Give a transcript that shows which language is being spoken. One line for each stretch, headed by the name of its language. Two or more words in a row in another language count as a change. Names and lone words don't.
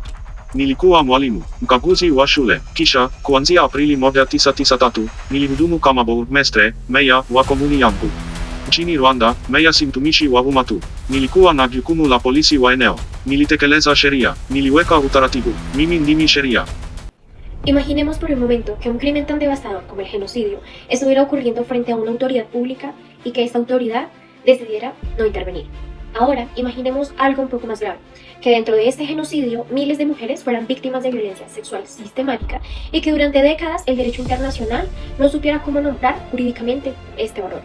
Swahili: Nilikuwa mwalimu, mkaguzi wa shule. Kisha, kuanzia Aprili 1993, nilihudumu kama bourgmestre, meya wa komuni yangu. Nchini Rwanda, meya si mtumishi wa umma tu. Nilikuwa na jukumu la polisi wa eneo. Nilitekeleza sheria, niliweka utaratibu. Mimi ndimi sheria.
Spanish: Imaginemos por un momento que un crimen tan devastador como el genocidio estuviera ocurriendo frente a una autoridad pública y que esta autoridad decidiera no intervenir. Ahora, imaginemos algo un poco más grave, que dentro de este genocidio miles de mujeres fueran víctimas de violencia sexual sistemática y que durante décadas el derecho internacional no supiera cómo nombrar jurídicamente este horror.